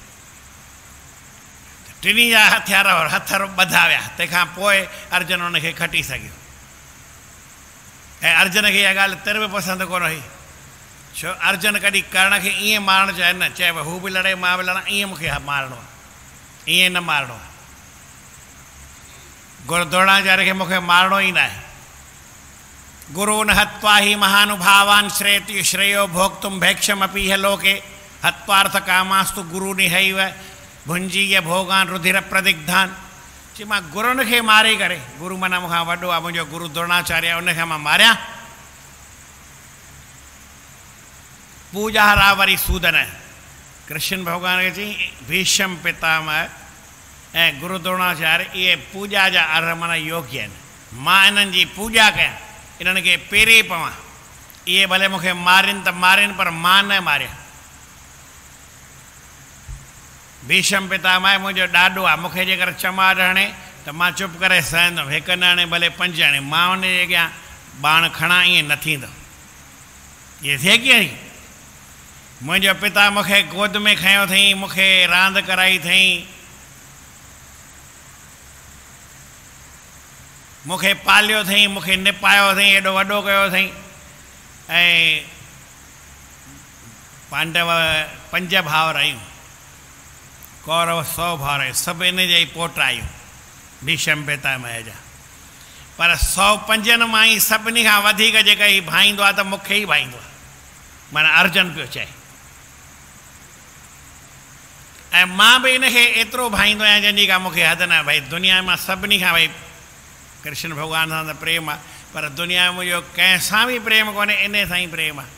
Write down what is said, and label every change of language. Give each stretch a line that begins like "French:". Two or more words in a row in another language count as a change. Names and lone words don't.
Sindhi: टिनी जा हथियार हथ ॿधा विया, तंहिंखां पोइ अर्जुन हुनखे खटी सघियो। ऐं अर्जुन खे इहा ॻाल्हि तिर बि पसंदि कोन हुई, छो अर्जुन कॾहिं कर्ण खे ईअं मारणु चाहे न, चए हू बि लड़े मां बि लड़ां, ईअं मूंखे मारणो आहे, ईअं न मारणो आहे। गुरु द्रोणाचार्य खे मूंखे मारणो ई न आहे।
Sanskrit: गुरून हत्वा हि महानुभावान श्रेयो भोक्तुम भैक्षमपि ह लोके हत्वार्थ कामास्तु गुरु निहैव भुंजीय भोगान रुधिर प्रदिग्धान।
Sindhi: चई मां गुरुनि खे मारे करे, गुरु माना मूंखां वॾो आहे, मुंहिंजो गुरु द्रोणाचार्य, उनखे मां मारियां। पूजा वरी सूदन, कृष्ण भॻवान खे चई भीष्म पितामह ऐं गुरु द्रोणाचार्य इहे पूजा जा अर्ह माना योग्य आहिनि, मां इन्हनि जी पूजा कयां, इन्हनि खे पेरे पवां। इहे भले मूंखे मारिन त मारिन, पर मां न मारियां। भीष्म पितामह मुंहिंजो ॾाॾो आहे, मूंखे जेकर चमाट हणे त मां चुप करे सहंदुमि, हिकु न हणे भले 5 हणे, मां हुन जे अॻियां बाण खणां, ईअं न थींदो। इहे थिए कीअं? मुंहिंजो पिता मूंखे गोद में खयो अथई, मूंखे रांदि कराई अथई, मूंखे पालियो अथई, मूंखे निपायो अथई, एॾो वॾो कयो अथई। ऐं पांडव 5 भाउर आहियूं, कौरव 100 भाउर आहियूं, सभु इन जा ई पोट आहियूं भीष्म पितामह जा, पर 105 मां ई सभिनी खां वधीक जेका ही भाईंदो आहे त मूंखे ई भाईंदो आहे, माना अर्जुन पियो चए। ऐं मां बि इनखे एतिरो भाईंदो आहियां जंहिंजी का मूंखे हद न। भई दुनिया मां सभिनी खां भई कृष्ण भॻवान सां त प्रेम आहे, पर दुनिया में मुंहिंजो कंहिंसां बि प्रेम कोन्हे, इन सां ई प्रेम आहे।